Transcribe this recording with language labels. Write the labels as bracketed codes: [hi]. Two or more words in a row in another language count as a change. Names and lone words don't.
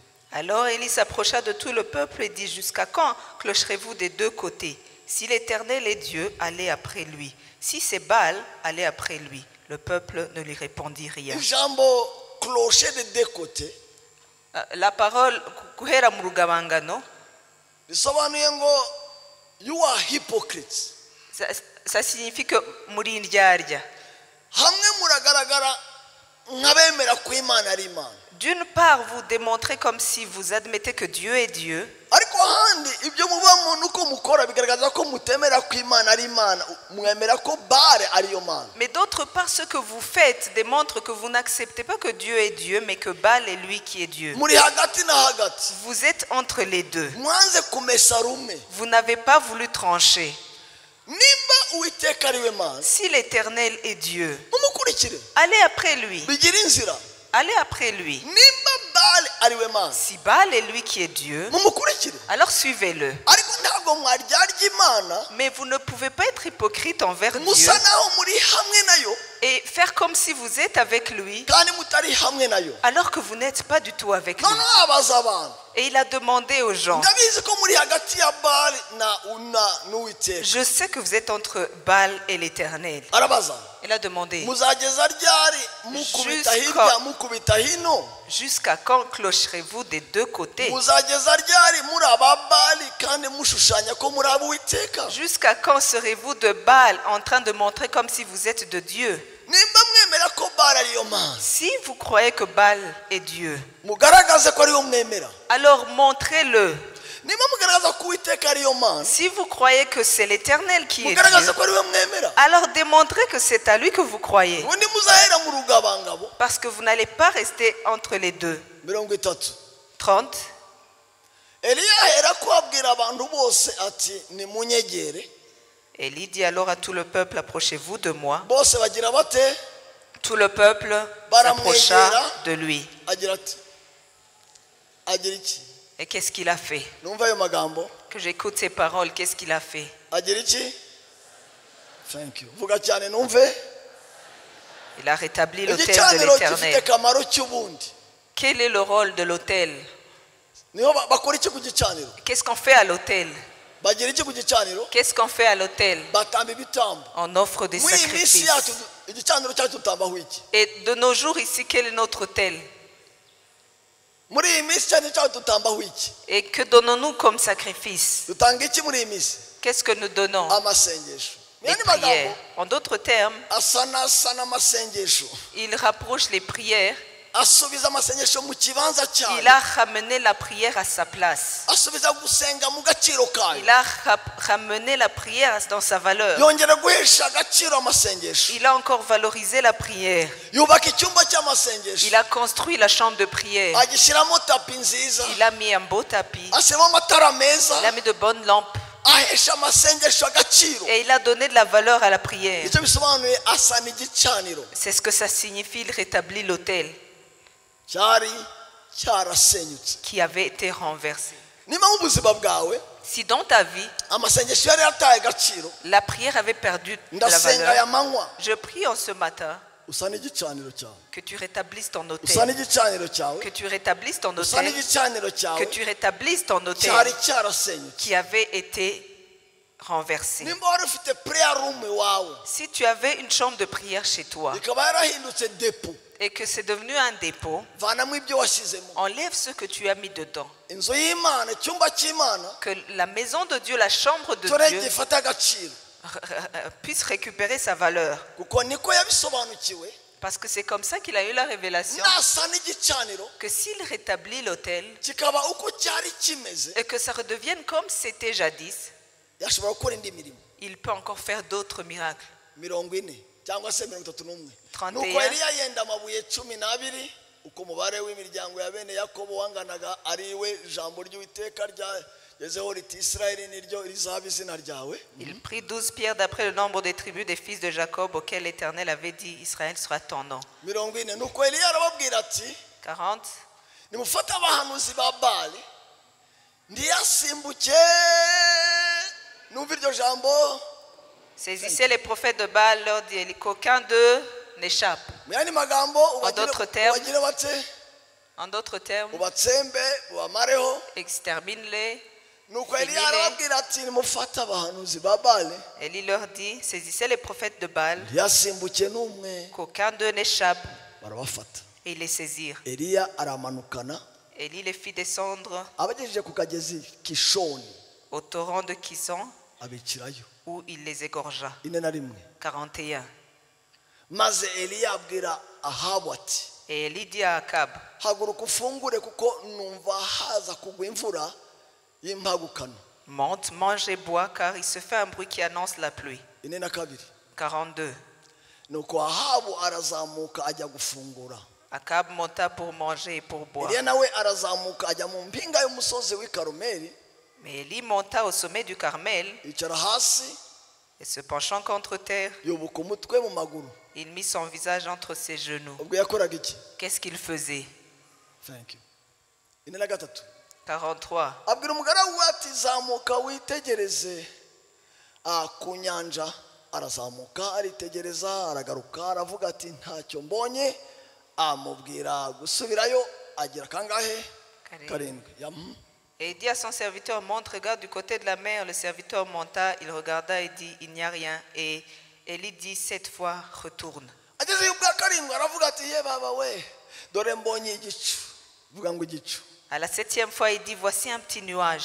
[fr] Alors Élie s'approcha de tout le peuple et dit: jusqu'à quand clocherez-vous des deux côtés? Si l'Éternel est Dieu, allez après lui. Si c'est Baal, allez après lui. Le peuple ne lui répondit rien. Ijambo clocher de deux côtés La parole [rw] guhera mu rugabangano, bisobanuye ngo [en] you are hypocrites. [fr] ça signifie que [rw] muri indyarya. Hamwe muragaragara nk'abemera ko Imana ari Imana. [fr] D'une part, vous démontrez comme si vous admettez que Dieu est Dieu. [rw] Ariko handi ibyo mubamo nuko mukora bigaragaza ko mutemera ko Imana ari Imana, mwemera ko Baal ari yo Mana. [fr] Mais d'autre part, ce que vous faites démontre que vous n'acceptez pas que Dieu est Dieu, mais que Baal est lui qui est Dieu. [rw] Muri hagati na hagati. [fr] Vous êtes entre les deux. [rw] Mwanze kumesa rumwe. [fr] Vous n'avez pas voulu trancher. [rw] Nimba Uwiteka ari we Mana. [fr] Si l'Éternel est Dieu, [rw] Mumukurikire. [fr] allez après lui. [rw] Bigira inzira. [fr] Allez après lui. [rw] Nimba Baal ari we Mana. [fr] Si Baal est lui qui est Dieu, [rw] Mumukurikire. [fr] alors suivez-le. [rw] Ariko ntabwo mwaryarya Imana. [fr] Mais vous ne pouvez pas être hypocrite envers Dieu [rw] Musa naho muri hamwe nayo. [fr] et faire comme si vous êtes avec lui [rw] Kandi mutari hamwe nayo. [fr] alors que vous n'êtes pas du tout avec lui. [rw] None abaza abantu. [fr] Et il a demandé aux gens: [rw] Ndabizi ko muri hagati ya Baal na n'Uwiteka. [fr] je sais que vous êtes entre Baal et l'Éternel. [rw] Arabaza. [fr] Il a demandé: [rw] Muzageza ryari mukubita hirya mukubita hino. [fr] jusqu'à quand clocherez-vous des deux côtés? [rw] Muzageza ryari muri ababali kandi mushushanya ko muri ab'Uwiteka. [fr] Jusqu'à quand serez-vous de Baal en train de montrer comme si vous êtes de Dieu? [rw] Nimba mwemera ko Baal ari yo Mana. [fr] Si vous croyez que Baal est Dieu, [rw] Mugaragaze ko ari yo mwemera. [fr] alors montrez-le. [rw] Nimba mugaragaza ko Uwiteka ari yo Mana. [fr] Si vous croyez que c'est l'Éternel qui est [rw] Mugaragaze [fr] Dieu, [rw] ko ari yo mwemera. [fr] alors démontrez que c'est à lui que vous croyez. [rw] Ubundi muzahera mu rugabangabo. [fr] Parce que vous n'allez pas rester entre les deux. 30. 30. [rw] Eliya ahera ko abwira abantu bose ati nimunyegere. [fr] Élie dit alors à tout le peuple: approchez-vous de moi. [rw] Bose bagira bate. [fr] Tout le peuple s'approcha de lui. [rw] Agira ati agira iki? [fr] Et qu'est-ce qu'il a fait? [rw] Numva ayo magambo. [fr] Que j'écoute ces paroles, qu'est-ce qu'il a fait? [rw] Agira iki? [en] Thank you. [rw] Vuga cyane numve. [fr] Il a rétabli l'autel de [rw] Igicaniro gifite [fr] l'Éternel. [rw] akamaro cy'ubundi. [fr] Quel est le rôle de l'autel? [rw] Niho bakora iki ku gicaniro? [fr] Qu'est-ce qu'on fait à l'autel? [rw] Bagira iki ku gicaniro? [fr] Qu'est-ce qu'on fait à l'autel? [rw] Batamba ibitambo. [fr] On offre des [rw] Muri iyi minsi yacu [fr] sacrifices. [rw] igicaniro cyacu tutambaho iki? [fr] Et de nos jours ici, quel est notre autel? [rw] Muri iyi minsi cyane cyacu tutambaho iki? [fr] Et que donnons-nous comme sacrifice? [rw] Dutanga iki muri iyi minsi? [fr] Qu'est-ce que nous donnons? [rw] Amasengesho. [fr] Les [rw] Yandi magambo [fr] prières. En d'autres termes, [rw] asana amasengesho. [fr] il rapproche les prières. [rw] Asubiza amasengesho mu kibanza cyayo. [fr] Il a ramené la prière à sa place. [rw] Asubiza gusenga mu gaciro kayo. [fr] Il a ramené la prière dans sa valeur. [rw] Yongera guhesha agaciro amasengesho. [fr] Il a encore valorisé la prière. [rw] Yubaka icyumba cy'amasengesho. [fr] Il a construit la chambre de prière. [rw] Agishyiramo tapi nziza. [fr] Il a mis un beau tapis. [rw] Ashyiramo amatara meza. [fr] Il a mis de bonnes lampes. [rw] Ahesha amasengesho agaciro. [fr] Et il a donné de la valeur à la prière. [rw] Icyo bisobanuye asana igicaniro. [fr] C'est ce que ça signifie. Il rétablit l'autel [rw] cyari cyarasenyutse. [fr] qui avait été renversé. [rw] Niba mu buzima bwawe [fr] Si dans ta vie, [rw] amasengesho yari yataye agaciro, [fr] la prière avait perdu de la [rw] ndasenga aya [fr] valeur, [rw] manywa [fr] je prie en ce matin [rw] usana igicaniro cyawe. [fr] que tu rétablisses ton [rw] Usana [fr] autel. [rw] igicaniro cyawe. [fr] Que tu rétablisses ton [rw] Usana [fr] autel. [rw] igicaniro [fr] Que [rw] cyawe [fr] tu rétablisses ton [rw] cyari [fr] autel [rw] cyarasenyutse. [fr] qui avait été renversé. [rw] Nimba wari ufite [en] prayer room [rw] iwawe [fr] Si tu avais une chambre de prière chez toi [rw] ikaba yarahindutse depo, [fr] et que c'est devenu un dépôt, [rw] vanamo ibyo washyizemo. [fr] enlève ce que tu as mis dedans. [rw] Inzu y'Imana, icyumba cy'Imana, [fr] Que la maison de Dieu, la chambre de [rw] tore [fr] Dieu [rw] gifata agaciro, [fr] puisse récupérer sa valeur. [rw] kuko niko yabisobanukiwe. [fr] Parce que c'est comme ça qu'il a eu la révélation [rw] Nasana igicaniro [fr] que s'il rétablit l'autel [rw] kikaba uko cyari kimeze, [fr] et que ça redevienne comme c'était jadis, [rw] yashobora gukora indi mirimo [fr] il peut encore faire d'autres miracles. [rw] 40 cyangwa se 31. 31. Nuko Eliya yenda amabuye 12 uko umubare w'imiryango ya bene Yakobo wanganaga ari we jambo ry'Uwiteka ryagezeho riti Israeli niryo rizaba izina ryawe. [fr] Il prit 12 pierres d'après le nombre des tribus des fils de Jacob auxquels l'Éternel avait dit Israël sera ton nom. 40. [rw] Nuko Eliya arababwira ati 40. nimufate abahanuzi ba Bali ndiyasimbuke numva iryo jambo. [fr] Saisissez les prophètes de Baal, leur dit qu'aucun d'eux n'échappe. [rw] Mu yandi magambo [fr] d'autres termes, [rw] ubagire bate [fr] En d'autres termes, [rw] ubatsembe ubamareho. [fr] extermine-les. [rw] Nuko Eliya arababwira ati nimufate abahanuzi ba Bali [fr] Élie leur dit, saisissez les prophètes de Baal, [rw] ndiyasimbuke n'umwe. [fr] qu'aucun d'eux n'échappe. [rw] Barabafata. [fr] Et ils les saisirent. [rw] Eliya aramanukana [fr] Élie les fit descendre [rw] abagejeje ku kagezi Kishoni [fr] au torrent de Kison, [rw] abicirayo [fr] où il les égorgea. 41. 41. [rw] Maze Eliya abwira Ahabu ati [fr] Et Élie dit à Akab, [rw] haguruka ufungure kuko numva haza kugwa imvura y'impagukano. [fr] monte, mange et bois, car il se fait un bruit qui annonce la pluie. 42. 42. [rw] Nuko Ahabu arazamuka ajya gufungura. [fr] Akab monta pour manger et pour boire. [rw] Eliya nawe arazamuka ajya mu mpinga y'umusozi w'i Karumeli, [fr] Mais Élie monta au sommet du Carmel [rw] yicara hasi [fr] et se penchant contre terre, [rw] yubuka umutwe mu maguru. [fr] il mit son visage entre ses genoux. [rw] Ubwo yakoraga iki? [fr] Qu'est-ce qu'il faisait? [en] Thank you. 43. 43. [rw] Abwira umugaragu we ati zamuka witegereze ku nyanja. Arazamuka aritegereza aragaruka aravuga ati ntacyo mbonye. Amubwira gusubirayo agira kangahe? 7. [fr] Et il dit à son serviteur, monte, regarde du côté de la mer. Le serviteur monta, il regarda et dit, il n'y a rien. Et Élie dit 7 fois, retourne. [rw] Ageze ubwa 7 aravuga ati ye baba we dore mbonye igicu. Vuga ngo igicu. [fr] À la 7e fois, il dit, voici un petit nuage.